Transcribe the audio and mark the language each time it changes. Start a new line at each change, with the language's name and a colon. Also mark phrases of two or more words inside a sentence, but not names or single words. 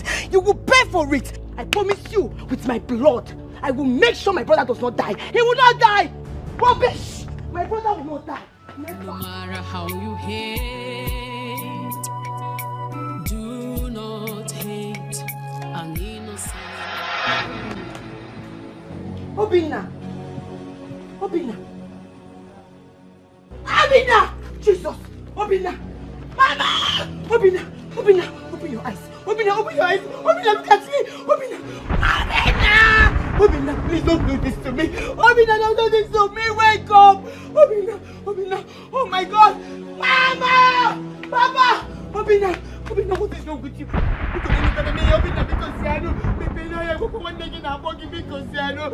English: You will pay for it. I promise you, with my blood, I will make sure my brother does not die. He will not die. Rubbish! My brother will not die. Never. No matter how you hate, do not hate an innocent. Obina! Jesus! Obina! Mama! Obina! Open your eyes! Obina, look at me! Obina, please don't do this to me! Obina, don't do this to me! Wake up! Obina! Oh my God! Papa! Obina, what is wrong with you? Because I look at me, Obina, because I know, Obina, I go one day in a body because I know.